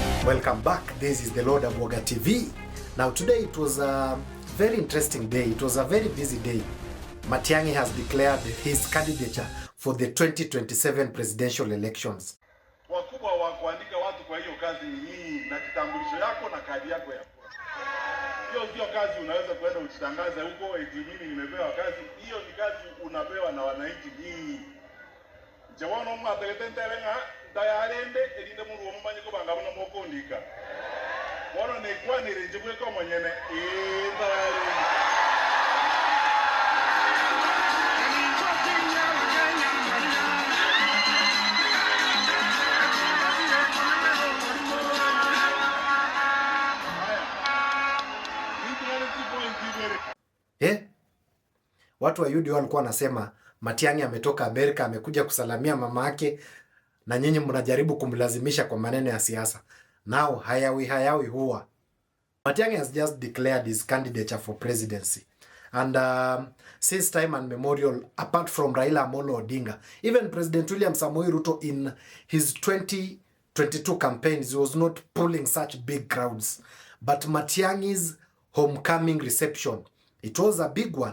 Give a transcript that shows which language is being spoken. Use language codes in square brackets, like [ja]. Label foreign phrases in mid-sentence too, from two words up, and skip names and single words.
[en] Welcome back. This is the Lord Aboga TV. Now today it was a very interesting day. It was a very busy day. Matiangi has declared his candidature for the 2027 presidential elections. [sw] Wakubwa wa kuandika watu kwa hiyo kazi hii na kitambulisho yako na kadi yako ya kura. Hiyo sio kazi unaweza kwenda uchitangaze huko eti mimi nimepewa kazi. Hiyo ni kazi unapewa na wananchi hii. [guz] Jawano mwategetenterenga dayarende elinde mu ruwo mumanye ko bangabo no mokondika. Wono ne kwanire njibwe ko monyene [sw] Watu wa UDA walikuwa wanasema Matiangi ametoka Amerika, amekuja kusalamia mama yake na nyinyi mnajaribu kumlazimisha kwa maneno ya siasa. Now hayawi huwa. [en] Matiangi has just declared his candidature for presidency. And since time and memorial, apart from Raila Amolo Odinga, even President William Samoei Ruto in his 2022 campaigns, he was not pulling such big crowds. But Matiangi's homecoming reception, it was a big one.